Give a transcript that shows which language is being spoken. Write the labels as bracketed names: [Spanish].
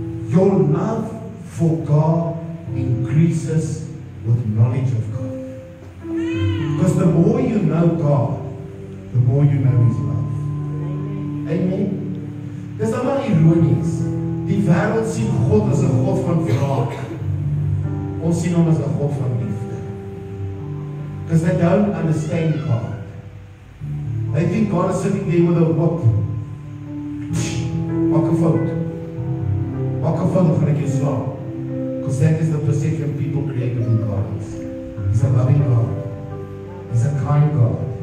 [English] Your love for God increases with knowledge of God. Because the more you know God, the more you know His love. [Afrikaans] Amen. Dis allemaal ironies. Die wêreld sien God as 'n God van wraak. Ons sien hom as 'n God van liefde. [English] Because they don't understand God. They think God is sitting there with a whip. [Afrikaans] Maak 'n fout. Dan gaan ek jou slaan. [English] Because that is the perception people create of who God is. He's a loving God. He's a kind God.